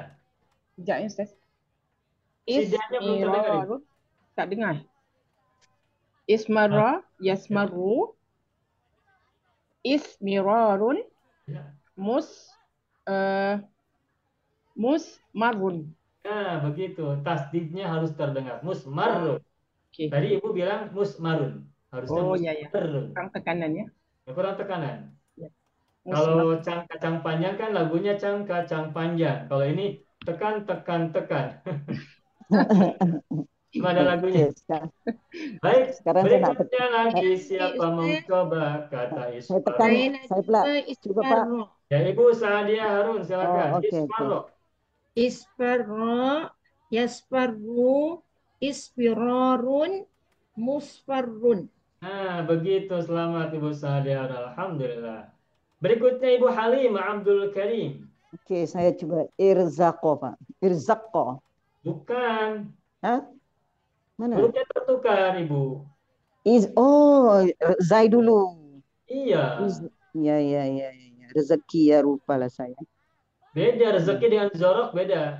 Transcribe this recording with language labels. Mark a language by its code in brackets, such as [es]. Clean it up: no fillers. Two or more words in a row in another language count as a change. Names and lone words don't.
[id] Sekejap ya, Ustaz. Sidanya belum terdengar. Tak dengar. [ar] اسمرّ، يسمرّ، اسمرار، مسمرّ. [id] Nah, begitu. Tasdidnya harus terdengar. Musmarrun. Okey. Tadi Ibu bilang musmarun. Harusnya Oh, ya, ya. musmarrun. Kurang tekanan ya. Ya, kurang tekanan. Ya. Kalau Musmarrun. kacang panjang kan lagunya kacang panjang. Kalau ini tekan, tekan, tekan. Cuma ada lagunya. Okey, sekarang, Baik, [ms] sekarang saya nak [id] berikutnya lagi siapa mau Ustaz, coba kata saya tekan, saya isfarro. [ms] nak saya pula cuba cuba Pak. isfarro. [id] Ya, Ibu Sadia Harun, Oh, silakan. okey, okey. Isfarro. [ar] اصفرّ، يصفرّ، اصفرار، مصفرّ. [id] Nah, begitu. Selamat Ibu Sadia Harun. Alhamdulillah. Berikutnya Ibu Halim Abdul Karim. [ms] Okey, saya cuba irzaqo, Pak. Irzaqo. [id] Bukan. Hah? Mana? Hurufnya tertukar, Ibu. Oh, zai dulu. Iya. Ya, ya, ya, ya. Rezeki ya, rupalah saya. Beda rezeki dengan zorok beda.